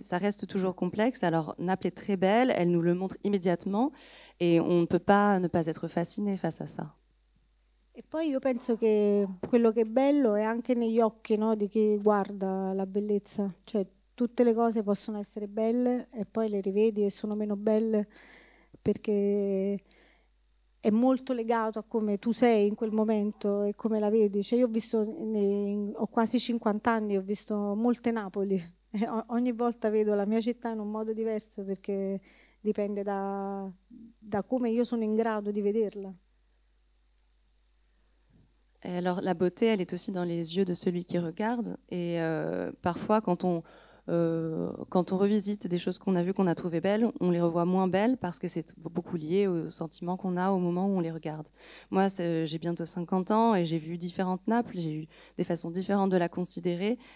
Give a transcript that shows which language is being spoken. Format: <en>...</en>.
<fr>Ça reste toujours complexe. Alors Naples est très belle, elle nous le montre immédiatement, et on ne peut pas ne pas être fasciné face à ça.</fr> <it>E poi io penso che quello che è bello è anche negli occhi, no, di chi guarda la bellezza. Cioè, tutte le cose possono essere belle e poi le rivedi e sono meno belle perché è molto legato a come tu sei in quel momento e come la vedi. Cioè, io ho visto, ho quasi 50 anni, ho visto molte Napoli e ogni volta vedo la mia città in un modo diverso perché dipende da come io sono in grado di vederla.</it> <fr>Et alors la beauté, elle est aussi dans les yeux de celui qui regarde. Et parfois, quand on revisite des choses qu'on a vues, qu'on a trouvées belles, on les revoit moins belles parce que c'est beaucoup lié aux sentiments qu'on a au moment où on les regarde. Moi, j'ai bientôt 50 ans et j'ai vu différentes Naples, j'ai eu des façons différentes de la considérer.</fr>